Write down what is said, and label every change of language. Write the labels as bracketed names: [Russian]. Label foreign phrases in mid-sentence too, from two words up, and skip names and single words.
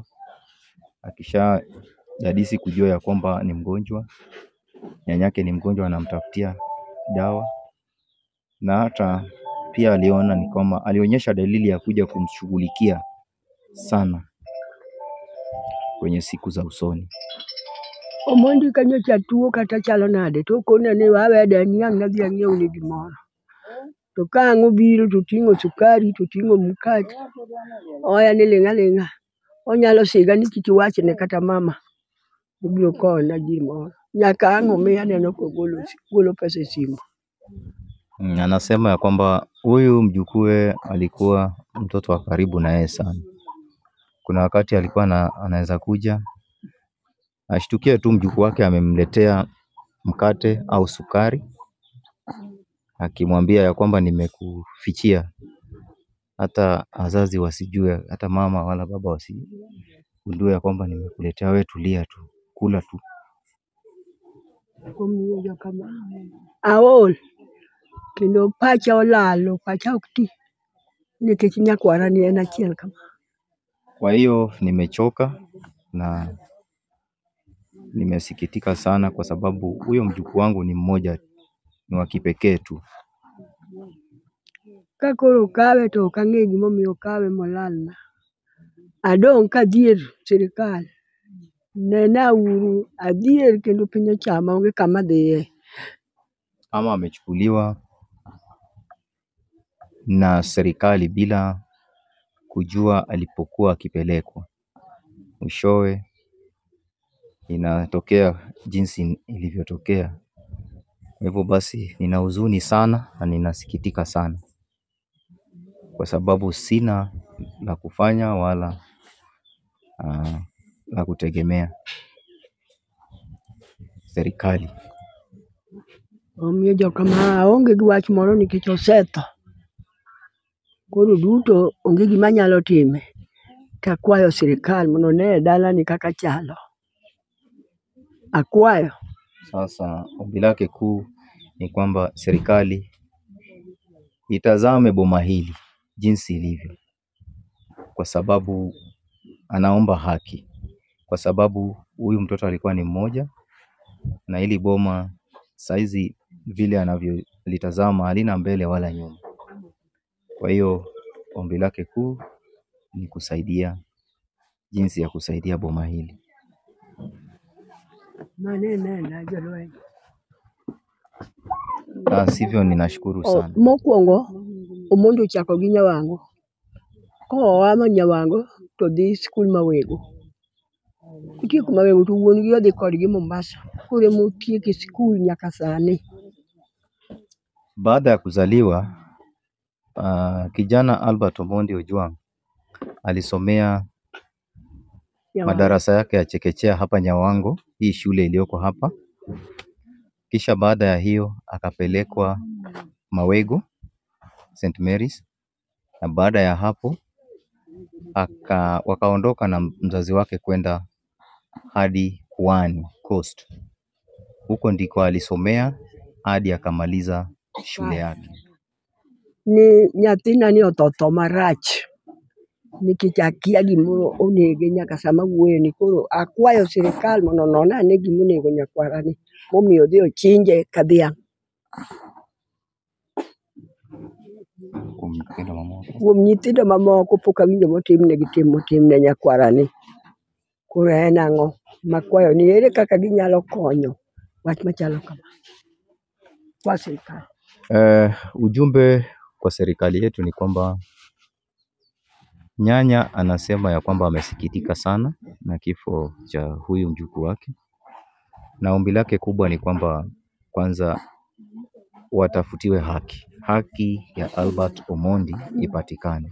[Swahili] Akisha dadisi kujua ya kwamba ni mgonjwa, nyanyake ni mgonjwa, anamtafutia dawa. Na hata pia aliona ni kama alionyesha dalili ya kuja kumshughulikia sana kwenye siku za usoni. [Luo (Kenya and Tanzania)] Omondi kanyocha tuo kata chalo nade to kona ni wawe dani ang' nadhi ang'iew ni gimoro. To ka ang' obiro to ting'o sukari, to ting'o mkate. Oya ni ling'a ling'a. Onyalo siga ni kik iwachne kata mama. Obiro kona gimoro. Nyaka ang' omiya aneno kogolo pesa e simu. [Swahili] Anasema ya kwamba huyu mjukuu alikuwa mtoto wa karibu na yeye sana. Kuna wakati alikuwa anaweza kuja ashtukie tu mjukuu wake amemletea mkate au sukari, akimwambia ya kwamba nimekufichia, hata wazazi wasijue, hata mama wala baba wasigundue ya kwamba nimekuletea, wewe tulia tu, kula tu. [Luo (Kenya and Tanzania)] Aol kendo pacha olalo, pacha ok ti nikech nyakwarani en achiel kama. [Swahili] Kwa hiyo nimechoka na nimesikitika sana, kwa sababu huyo mjukuu wangu ni mmoja, ni wa kipekee tu. [Luo (Kenya and Tanzania)] Kakoro kawe to ok ang'e gimomiyo kawe molalna. Adong' kadhier sirikal. Nena uru adhier kendo piny ochama onge kama dhiye. [Swahili] Ama amechukuliwa na serikali bila kujua alipokuwa akipelekwa. Mwishowe inatokea jinsi ilivyotokea. Hivyo basi nina huzuni sana na ninasikitika sana, kwa sababu sina la kufanya wala la kutegemea serikali. [Luo (Kenya and Tanzania)] Omiyo jokama onge gi wach moro nikech osetho. Koro duto onge gima nyalo time. Takwayo sirikal mondo ne dalani kaka chalo. Akwayo. [Swahili] Sasa ombi lake kuu ni kwamba serikali itazame boma hili jinsi ilivyo, kwa sababu anaomba haki, kwa sababu huyu mtoto alikuwa ni mmoja, na ili boma saizi vile anavyolitazama halina mbele wala nyuma. Kwa hiyo ombi lake kuu ni kusaidia, jinsi ya kusaidia boma hili. Sivyo, ninashukuru sana. [Luo (Kenya and Tanzania)] Mokwongo omondo chako gi nyawango. Ko ama nyawango to dhi skul mawego. Kutieko mawego to wuon gi odhi kodgi Mombasa. Kure motieko skul nyaka sani. [Swahili] Baada ya kuzaliwa, kijana Albert Omondi Ojwang alisomea madarasa yake ya chekechea hapa Nyawango, hii shule iliyoko hapa. Kisha baada ya hiyo akapelekwa Mawego St. Mary's, na baada ya hapo wakaondoka na mzazi wake kwenda hadi Pwani Coast. Huko ndiko alisomea hadi akamaliza shule yake. [Luo (Kenya and Tanzania)] Ni nyathina ni ototo marach. Nikichakia gimoro onege nyaka sama wuoyo ni koro akwayo sirikal mondo non ane gimonego nyakwarani momiyo dhi ochinje ka dhiang'. Kuom nyithindo mamoko pok awinjo motimnegi tim motimne nyakwarani. Koro en ang'o makwayo ni ere kaka ginyalo konyo wach machalo kama kwa serikali. [Swahili] Ujumbe kwa serikali yetu ni kwamba nyanya anasema ya kwamba amesikitika sana na kifo cha huyu mjukuu wake, na ombi lake kubwa ni kwamba kwanza watafutiwe haki ya Albert Omondi ipatikane.